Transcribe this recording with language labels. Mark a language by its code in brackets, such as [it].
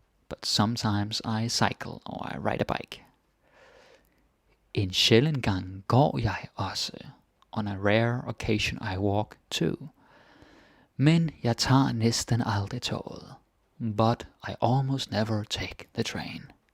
[en] But sometimes I cycle or I ride a bike. [da] En sjælden gang går jeg også. [en] On a rare occasion I walk too. [da] Men jeg tager næsten aldrig toget. [en] But I almost never take the train.